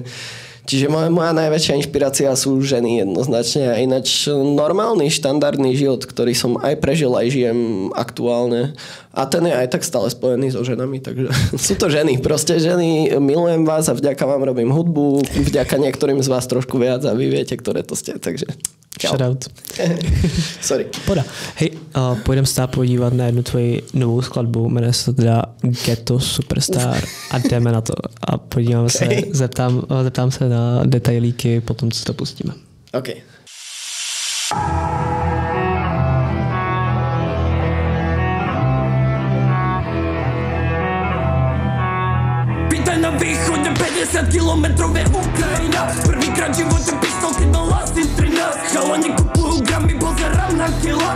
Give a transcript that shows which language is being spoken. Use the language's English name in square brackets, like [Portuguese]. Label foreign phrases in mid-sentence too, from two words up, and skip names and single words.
[Slovak] Čiže moja najväčšia inšpirácia sú ženy jednoznačne a ináč normálny, štandardný život, ktorý som aj prežil, aj žijem aktuálne a ten je aj tak stále spojený so ženami, takže sú to ženy, proste ženy, milujem vás a vďaka vám robím hudbu, vďaka niektorým z vás trošku viac a vy viete, ktoré to ste, takže shoutout. Sorry. Poda. [Czech] Hej, půjdem se podívat na jednu tvoji novou skladbu, jmenuje se to teda Ghetto Superstar a jdeme na to a podíváme se, zeptám se na detailíky potom, co to pustíme. OK. [Slovak] Pýtaj na východne 50 kilometrov je Ukrajina. Prvýkrát v živote pistol, keď mal asi 13. Chalani kupujú gramy, pozerám na kila.